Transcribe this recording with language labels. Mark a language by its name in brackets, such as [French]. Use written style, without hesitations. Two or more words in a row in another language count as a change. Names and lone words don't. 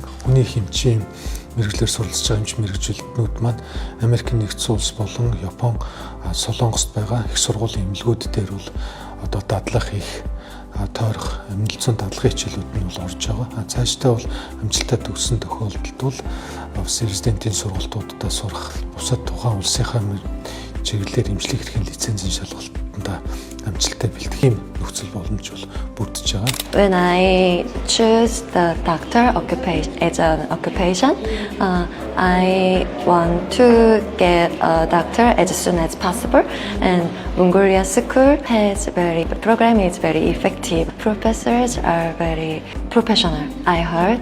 [Mongolian] Хүний хэмжээ мэргэжлэр суралцж байгаа эмч мэргэжилтнүүд маань Америкийн нэгдсэн улс болон Япон, Солонгост байгаа их сургуулийн эмнэлгүүд дээр бол одоо дадлага хийх, тойрох, эмнэлзэн дадлагын хичээлүүд нь бол орж байгаа. Цаашдаа бол амжилттай төгссөн тохиолдолд бол бас резидентийн сургалтуудаа сурах, бусад тухайн улсынхаа чиглэлээр эмчлэх эрхийн лицензийн шалгалтанд амжилттай бэлтгэх юм нөхцөл боломж бол бүрдэж байгаа. [English] When I choose the doctor occupation as an occupation, I want to get a doctor as soon as possible. And Mongolia School program is very effective. Professors are very professional, I heard.